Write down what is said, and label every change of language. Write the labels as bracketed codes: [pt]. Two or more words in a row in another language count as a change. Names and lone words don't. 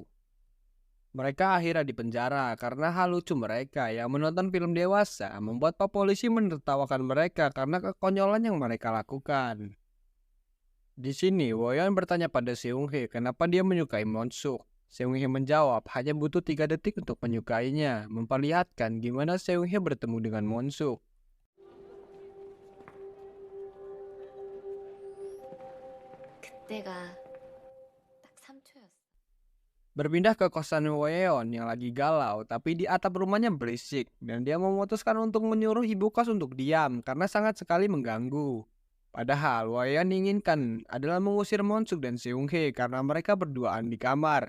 [id] Mereka akhirnya dipenjara karena hal lucu mereka yang menonton film dewasa membuat Pak Polisi menertawakan mereka karena kekonyolan yang mereka lakukan. Di sini, Won bertanya pada Seung-hye kenapa dia menyukai Won-suk. Seung-hye menjawab hanya butuh 3 detik untuk menyukainya, memperlihatkan gimana Seung-hye bertemu dengan Won-suk. [ko] 그때가 딱 3초였어. [id] Berpindah ke kosan Won yang lagi galau, tapi di atap rumahnya berisik, dan dia memutuskan untuk menyuruh ibu kos untuk diam karena sangat sekali mengganggu. Padahal Won inginkan adalah mengusir Won-suk dan Seung-hye karena mereka berduaan di kamar.